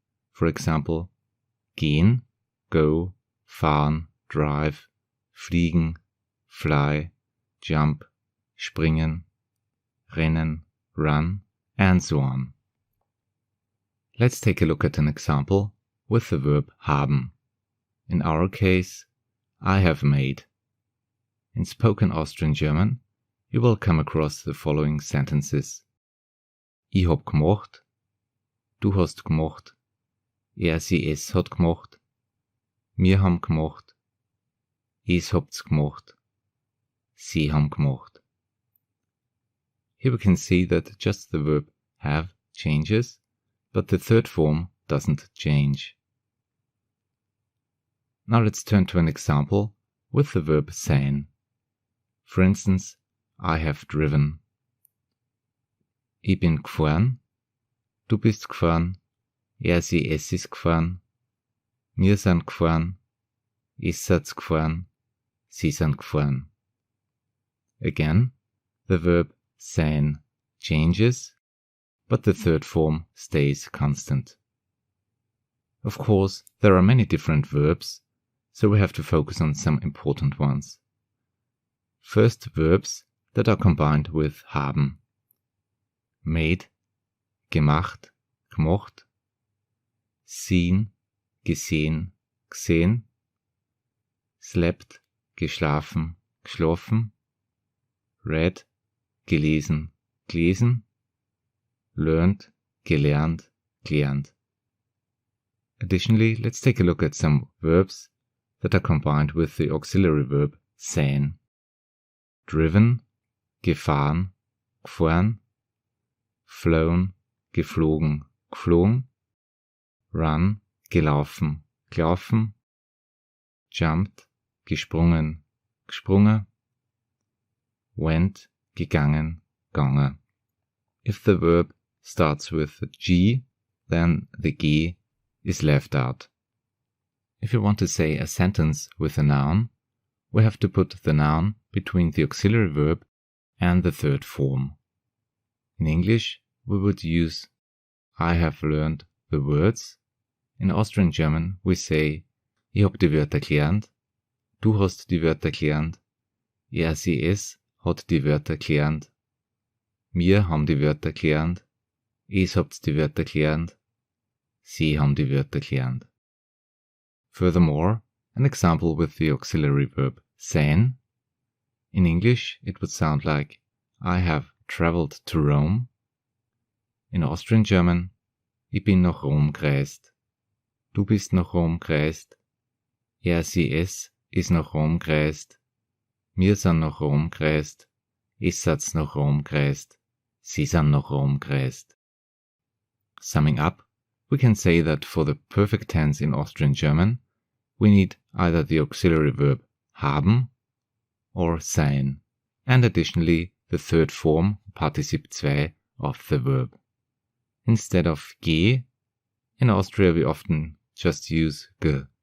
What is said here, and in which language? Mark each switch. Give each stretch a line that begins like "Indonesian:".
English: For example, gehen, go, fahren, drive, fliegen, fly, jump, springen, rennen, run, and so on. Let's take a look at an example with the verb haben. In our case, I have made. In spoken Austrian German, you will come across the following sentences.
German: Ich hab gemacht, du hast gemacht, sie es hat gemacht, wir haben gemacht, es habt's gemacht, sie haben gemacht.
English: Here we can see that just the verb have changes, but the third form doesn't change. Now let's turn to an example with the verb sein. For instance, I have driven.
German: Ich bin gefahren, du bist gefahren, sie es ist gefahren, wir sind gefahren, es seid gefahren, sie sind gefahren.
English: Again, the verb sein changes, but the third form stays constant. Of course, there are many different verbs, so we have to focus on some important ones. First, verbs that are combined with haben.
German: Made, gemacht, gemocht. Seen, gesehen, gesehen. Slept, geschlafen, geschlafen. Read, gelesen, gelesen. Learned, gelernt, gelernt.
English: Additionally, let's take a look at some verbs that are combined with the auxiliary verb sein.
German: Driven, gefahren, gefahren. Flown, geflogen, geflogen. Run, gelaufen, gelaufen. Jumped, gesprungen, gesprungen. Went, gegangen, gegangen.
English: If the verb starts with G, then the G is left out. If you want to say a sentence with a noun, we have to put the noun between the auxiliary verb and the third form. In English, we would use I have learned the words. In Austrian German, we say
German: Ich hab die Wörter gelernt. Du hast die Wörter gelernt. Er, sie, es hat die Wörter gelernt. Wir haben die Wörter gelernt. Es habt die Wörter gelernt. Sie haben die Wörter gelernt.
English: Furthermore, an example with the auxiliary verb sein. In English, it would sound like I have traveled to Rome. In Austrian German,
German: ich bin nach Rom gereist. Du bist nach Rom gereist. Er, sie, es ist nach Rom gereist. Wir sind nach Rom gereist. Es seid nach Rom gereist. Sie sind nach Rom gereist.
English: Summing up, we can say that for the perfect tense in Austrian German, we need either the auxiliary verb haben or sein, and additionally the third form, participle 2, of the verb. Instead of ge, in Austria we often just use ge.